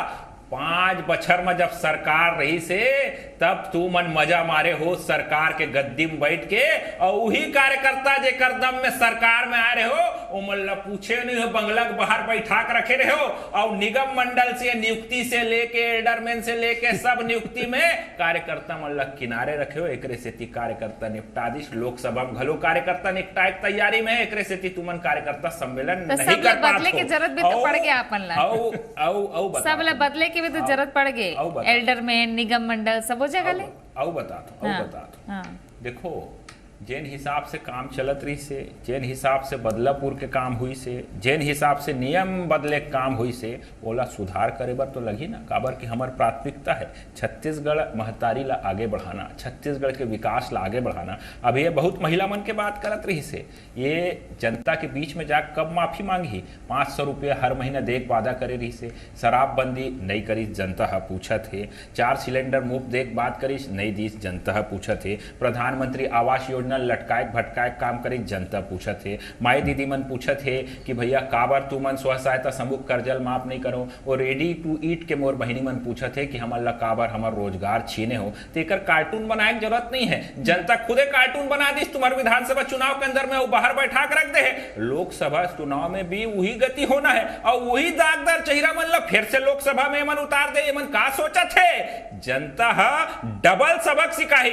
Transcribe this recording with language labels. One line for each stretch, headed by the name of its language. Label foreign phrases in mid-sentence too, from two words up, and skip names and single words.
Chhattisgarhi: 5 बछर में जब सरकार रही से तब तू मन मजा मारे हो सरकार के गद्दी में बैठ के, और वही कार्यकर्ता जे करदम में सरकार में आ रहे हो उमन ला पूछे नहीं हो, बंगला के बाहर बैठा के रखे रहे हो, और निगम मंडल से नियुक्ति से लेके एल्डरमैन से लेके सब नियुक्ति में कार्यकर्ता मन ला किनारे रखे हो, एकरे सेती कार्यकर्ता निपटा दिस, लोकसभा में घलो कार्यकर्ता निपटाए तैयारी में, एकरे सेती तुमन कार्यकर्ता सम्मेलन नहीं कर पात हो, बदले की जरूरत भी तो पड़ गया अपन ला, सब ला बदले की भी तो जरूरत पड़ गई, एल्डरमैन निगम मंडल सब हो जगह ले, बता देखो जेन हिसाब से काम चलत रही से, जेन हिसाब से बदलापुर के काम हुई से, जेन हिसाब से नियम बदले के काम हुई से, ओला सुधार करे बर तो लगी ना, काबर की हमार प्राथमिकता है छत्तीसगढ़ महतारी ला आगे बढ़ाना, छत्तीसगढ़ के विकास ला आगे बढ़ाना। अब ये बहुत महिला मन के बात करत रही से, ये जनता के बीच में जाकर कब माफी मांगी, 500 रुपये हर महीना देख वादा करे रही से, शराबबंदी नहीं करी जनता पूछत है, 4 सिलेंडर मुफ्त देख बात करी नहीं दी जनता पूछत है, प्रधानमंत्री आवास योजना लटकाए भटकाए काम करे जनता पूछत है, माई दीदी मन पूछत है कि भैया काबर तू मन स्व सहायता समूह कर्जल माफ नहीं करो, और रेडी टू ईट के मोर बहिनी मन पूछत है कि हमन ला काबर हमार रोजगार छीने हो, तो एकर कार्टून बनाए की जरूरत नहीं है, जनता खुदे कार्टून बना दी, तुम्हारे विधानसभा चुनाव के अंदर में वो बाहर बैठा के रख दे है, लोकसभा चुनाव में भी वही गति होना है, और वही दागदार चेहरा मन ला फिर से लोकसभा में मन उतार दे, मन का सोचत है, जनता डबल सबक सिखाही।